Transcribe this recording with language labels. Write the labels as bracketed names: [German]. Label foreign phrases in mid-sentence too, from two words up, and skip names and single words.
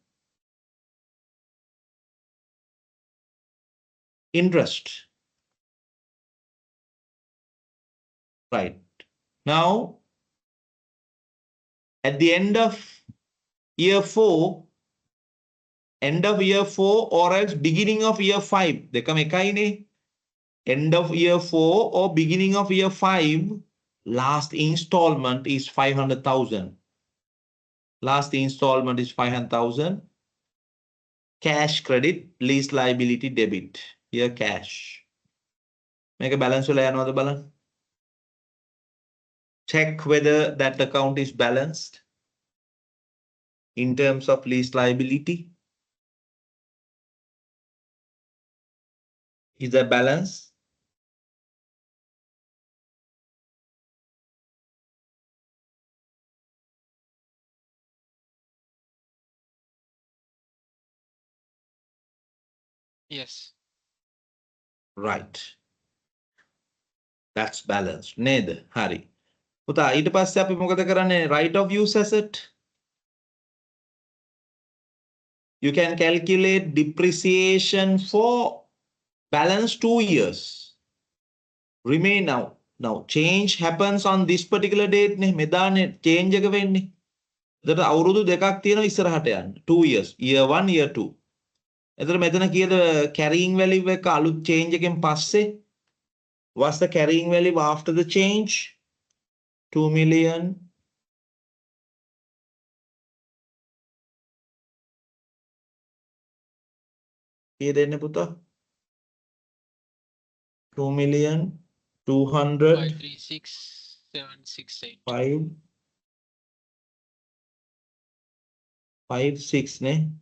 [English] Interest. Right. Now, at the end of year 4, end of year 4 or else beginning of year 5, [Sinhala] දෙකම එකයිනේ. [English] End of year 4 or beginning of year 5, last installment is 500,000. Last installment is 500,000. Cash credit, lease liability debit. Here cash. Make a balance [Sinhala] වල යනවද බලන්න. [English] check whether that account is balanced in terms of lease liability? Is there balance? Yes. Right. That's balanced. [Sinhala] නේද? හරි. පුතා ඊට පස්සේ අපි මොකද කරන්නේ? [English] Right of use asset. You can calculate depreciation for balance 2 years. Remain now. Now change happens on this particular date නේ. [Sinhala] මෙදානේ change එක වෙන්නේ. එතකොට අවුරුදු දෙකක් තියෙනවා ඉස්සරහට යන්න. [English] 2 years. Year 1, year 2. [Sinhala] එතකොට මෙතන කීයද [English] carrying value [Sinhala] එක අලුත් change එකෙන් පස්සේ? [English] What's the carrying value after the change? 2 million. [Sinhala] කීයද එන්නේ පුතා? [English] 2 million 200 536768. [Sinhala] 556 නේ